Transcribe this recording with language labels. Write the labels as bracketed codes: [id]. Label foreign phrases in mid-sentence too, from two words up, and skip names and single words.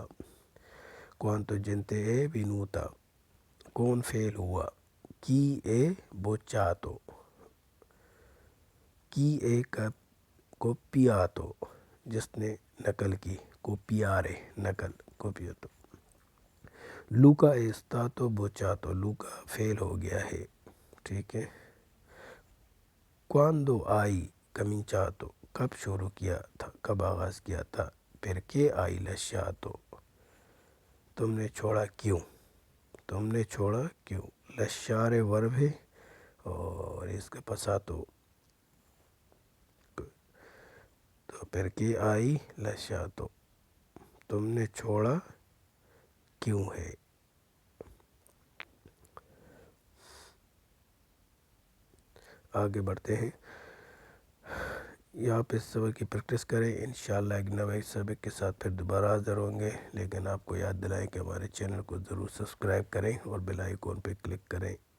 [it] quanto gente è venuta، [ur] کون فعل ہوا۔ [it] chi è bocciato، chi è copiato، [ur] جس نے نقل کی۔ copiare نقل، copiato۔ luca [it] è stato bocciato، [ur] luca فعل ہو گیا ہے، ٹھیک ہے۔ [it] quando hai cominciato، [ur] کب شروع کیا تھا، کب آغاز کیا تھا۔ [it] perché hai lasciato، [ur] تم نے چھوڑا کیوں، تم نے چھوڑا کیوں۔ lasciare ورب ہے اور اس کا passato، تو [it] perché hai lasciato، [ur] تم نے چھوڑا کیوں ہے۔ آگے بڑھتے ہیں۔ یہاں پہ سبق کی پریکٹس کریں، انشاءاللہ ایک نئے سبق کے ساتھ پھر دوبارہ حاضر ہوں گے، لیکن آپ کو یاد دلائیں کہ ہمارے چینل کو ضرور سبسکرائب کریں اور [en] bell icon [ur] پہ کلک کریں۔